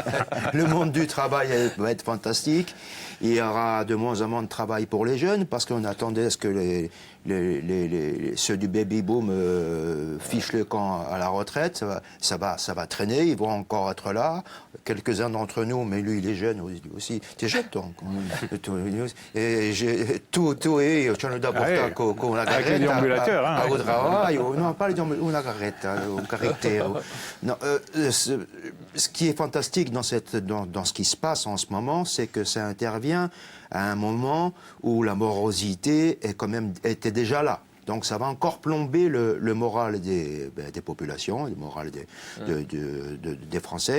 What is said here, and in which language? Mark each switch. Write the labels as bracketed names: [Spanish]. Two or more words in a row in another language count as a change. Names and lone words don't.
[French] Le monde du travail va être fantastique. Il y aura de moins en moins de travail pour les jeunes, parce qu'on attendait à ce que ceux du baby-boom fichent le camp à la retraite. Ça va traîner, ils vont encore être là. Quelques-uns d'entre nous, mais lui, il est jeune aussi. T'es jeune, toi? Et tout est... [Italian] C'è da portare con la carretta [French] au travail. Non, pas [Italian] una carretta, [French] un carretero. Non, ce qui est fantastique dans ce qui se passe en ce moment, c'est que ça intervient à un moment où la morosité était déjà là. Donc ça va encore plomber le moral des populations, le moral des Français.